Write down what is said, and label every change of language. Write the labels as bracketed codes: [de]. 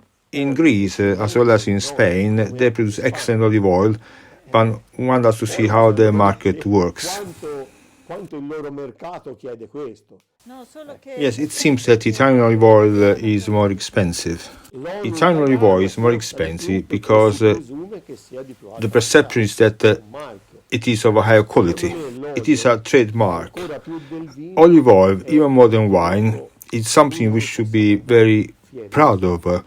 [en] In Greece, as well as in Spain, they produce excellent olive oil, but one has to see how the market works. [it] Quanto il loro mercato chiede questo. [en] Yes, it seems that Italian olive oil is more expensive. Italian olive oil is more expensive because the perception is that it is of a higher quality. It is a trademark. Olive oil, even more than wine, is something we should be very proud of.